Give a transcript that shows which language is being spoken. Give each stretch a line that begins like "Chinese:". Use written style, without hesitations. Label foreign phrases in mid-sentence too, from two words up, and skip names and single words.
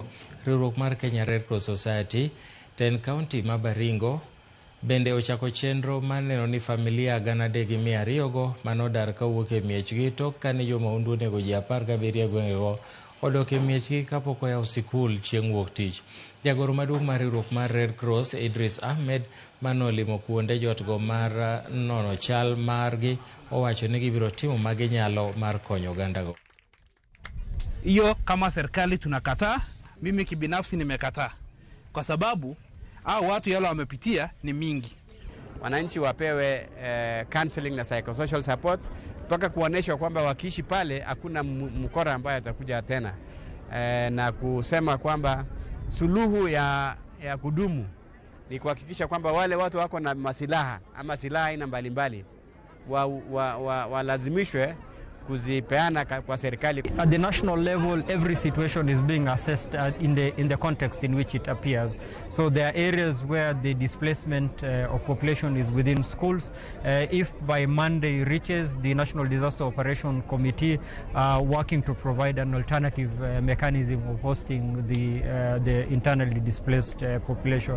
Luo (Kenya and Tanzania): Riwruok mar Kenya Red Cross Society ten county ma Baringo bende ochako chenro maneno ni familia 3,200 go manodar kawuok e miechgi tok kane jomaundu nego ji 17 e gwengego odok e miechgi kapok oyaw sikul chieng' wuok tich. Jagoro maduong' mar riwruok mar Red Cross Idris Ahmed manolimo kuonde jotgo mar nono chal margi owacho ni gibiro timo maginyalo mar konyo ogandago.
Swahili: Hiyo kama serikali tunakataa, mimi kibinafsi nimekataa kwa sababu watu yale wamepitia ni mingi. Wananchi wapewe counseling na
English: psychosocial support
Swahili: mpaka kuonesha kwamba wakiishi pale hakuna mkora ambaye atakuja tena, na kusema kwamba suluhu ya kudumu ni kuhakikisha kwamba wale watu wako na masilaha ama silaha aina mbalimbali walazimishwe kuzipeana kwa serikali.
English: At the national level, every situation is being assessed in the context in which it appears. So there are areas where the displacement of population is within schools. If by Monday reaches, the National Disaster Operation Committee working to provide an alternative mechanism of hosting the internally displaced population.